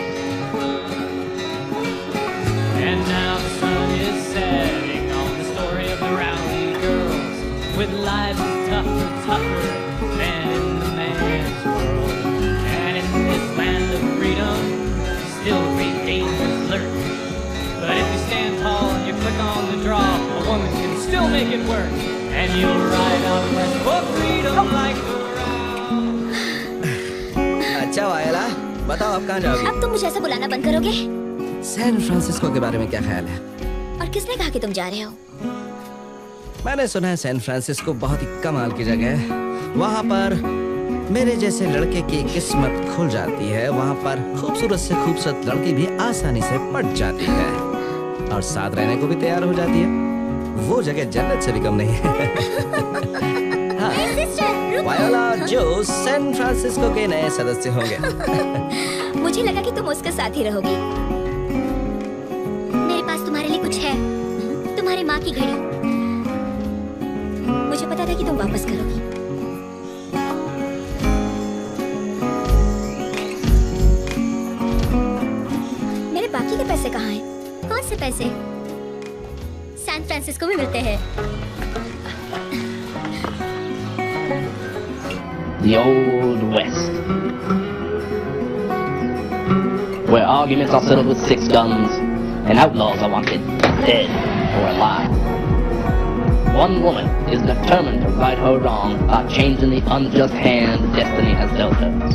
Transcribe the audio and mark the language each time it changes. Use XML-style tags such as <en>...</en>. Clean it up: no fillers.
<en>And now the sun is setting on the story of the rowdy girls, with lives tougher than in the man's world. And in this land of freedom, still great dangers lurk. But if you stand tall and you click on the draw, a woman can still make it work. And you'll ride out west for freedom like a</en> <hi>अच्छा वायला, बताओ आप कहाँ जाओगी? अब तुम मुझे ऐसा बुलाना बंद करोगे? सैन फ्रांसिस्को के बारे में क्या ख्याल है? और किसने कहा कि तुम जा रहे हो? मैंने सुना है सैन फ्रांसिस्को बहुत ही कमाल की जगह है। वहाँ पर मेरे जैसे लड़के की किस्मत खुल जाती है। वहाँ पर खूबसूरत से खूबसूरत लड़की भी आसानी से पट जाती है और साथ रहने को भी तैयार हो जाती है। वो जगह जन्नत से भी कम नहीं है। हाँ, वायोला जो सैन फ्रांसिस्को के नए सदस्य होंगे। मुझे लगा कि तुम उसके साथ ही रहोगी। मेरे पास तुम्हारे लिए कुछ है, तुम्हारी माँ की घड़ी। मुझे पता था कि तुम वापस करोगी। मेरे बाकी के पैसे कहाँ हैं? कौन से पैसे? सैन फ्रांसिस्को में मिलते हैं।</hi> <en>The Old West, where arguments are settled with 6 guns and outlaws are wanted dead or alive. One woman is determined to right her wrong by changing the unjust hand destiny has dealt her.</en>